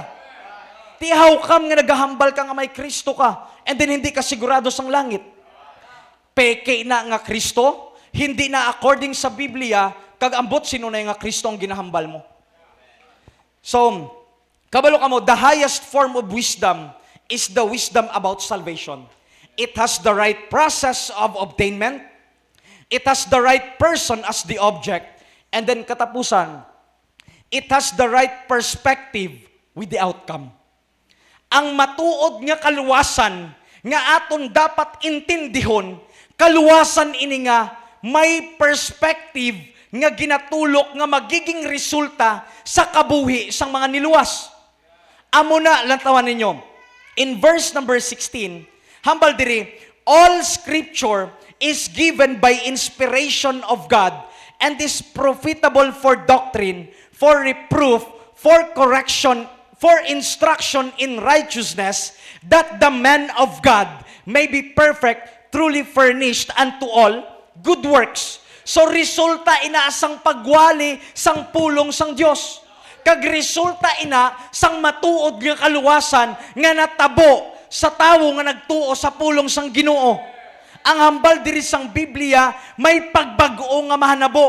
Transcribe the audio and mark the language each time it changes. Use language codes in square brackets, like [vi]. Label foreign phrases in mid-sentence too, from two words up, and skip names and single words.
[hil] Tihaw kam nga nagahambal ka nga may Kristo ka, [en] and then [hil] hindi ka sigurado sang langit. Peke na nga Kristo, hindi na according sa Biblia, kag ambot sino na nga Kristo ang ginahambal mo. So, kabalo ka mo, [en] the highest form of wisdom is the wisdom about salvation. It has the right process of obtainment. It has the right person as the object. And then katapusan, it has the right perspective with the outcome. [hil] Ang matuod nga kaluwasan, nga aton dapat intindihon, kaluwasan ini nga may perspective nga ginatulok nga magiging resulta sa kabuhi sang mga niluwas. Amo na lantawan ninyo. [en] In verse number 16, [hil] hambal diri, [en] all scripture is given by inspiration of God and is profitable for doctrine, for reproof, for correction, for instruction in righteousness, that the man of God may be perfect, truly furnished unto all good works. [hil] So resulta ina sang pagwali sang pulong sang Dios. Kag resulta ina sang matuod nga kaluwasan nga natabo sa tawo nga nagtuo sa pulong sang Ginoo. Ang hambal diri sang Biblia may pagbag-o nga mahanabo.